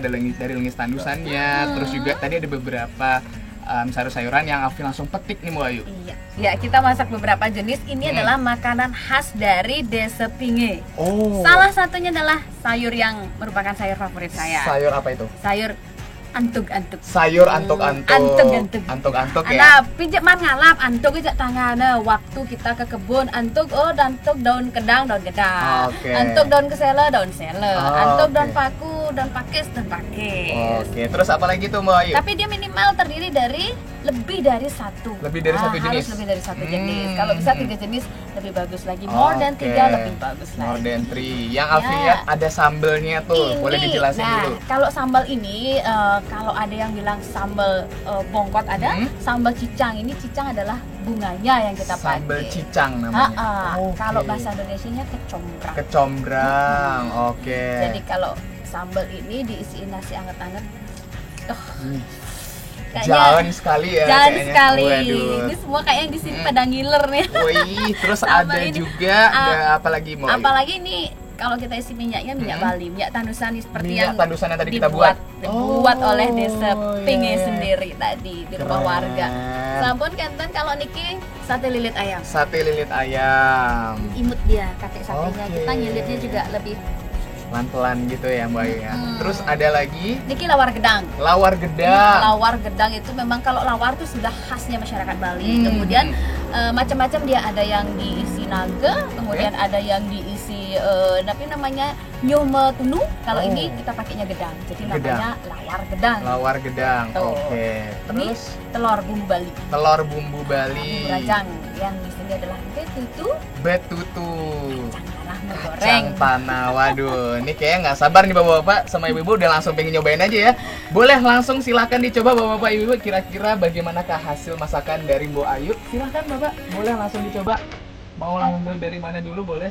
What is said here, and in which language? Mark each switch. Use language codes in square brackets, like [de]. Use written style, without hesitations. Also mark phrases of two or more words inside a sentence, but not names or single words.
[id] Ada dari lengis tandusannya, terus juga tadi ada beberapa sayur-sayuran yang Alfi langsung petik nih Mbak Ayu. Iya. Ya, kita masak beberapa jenis. Ini adalah makanan khas dari Desa Pinge. Oh. Salah satunya adalah sayur yang merupakan sayur favorit saya. Sayur apa itu? Sayur antuk-antuk. Sayur antuk-antuk. Antuk-antuk. Antuk-antuk ya. [ban] Nah, pijak man ngalap antuk ijak tangana [id] waktu kita ke kebun [ban] antuk antuk daun kedang. [id] Oke. Antuk daun kesela daun sela. Oh, Antuk oke. daun paku daun pakis. Oke, terus apa lagi tuh Mbak Ayu? Tapi dia minimal terdiri dari lebih dari satu. Lebih dari satu jenis? Harus lebih dari satu jenis. Kalau bisa 3 jenis lebih bagus lagi. [en] More than [id] 3 lebih bagus lagi. [en] More than 3. [id] Yang Alfi Ya. lihat ada sambelnya tuh. Boleh dijelasin nah, dulu. kalau sambal ini, kalau ada yang bilang sambal bongkot ada, sambal cicang. Ini cicang adalah bunganya yang kita pakai. Sambal cicang namanya. Oke. Kalau bahasa Indonesianya kecombrang. Kecombrang. Oke. Jadi kalau sambal ini diisiin nasi anget-anget. Jalan sekali ya Jalan kayaknya. sekali. Waduh. Ini semua kayaknya di sini pada ngiler nih. Wih, terus Sambal ada ini. juga ada apa lagi Mbak Ayu? Apalagi ini kalau kita isi minyaknya minyak Bali, minyak tandusan seperti Minyak yang tandusan yang tadi kita buat. dibuat oleh Desa Pinge iya. sendiri tadi di rumah Keren. warga. [ban] Sampun kanten [id] kalau niki sate lilit ayam. Sate lilit ayam. Imut dia kakek satenya. Oke. Kita nyilitnya juga lebih. Pelan-pelan gitu ya Mbak Ayu ya. Terus ada lagi Niki lawar gedang. lawar gedang. Lawar gedang itu memang kalau lawar itu sudah khasnya masyarakat Bali. Kemudian macam-macam dia, ada yang diisi naga, kemudian ada yang diisi tapi namanya nyome tunu. Kalau ini kita pakainya gedang. Jadi namanya lawar gedang. Lawar gedang. Tuh. Oke. Ini Terus telur bumbu Bali. telur bumbu Bali. Bumbu rajang yang di sini adalah betutu, Betutu. merah Kacang goreng. tanah. Waduh, ini kayaknya nggak sabar nih bapak-bapak sama ibu-ibu udah langsung pengen nyobain aja ya. Boleh langsung silakan dicoba bapak-bapak ibu-ibu, kira-kira bagaimanakah hasil masakan dari Mbak Ayu? Silakan bapak, boleh langsung dicoba. Mau ngambil dari mana dulu boleh?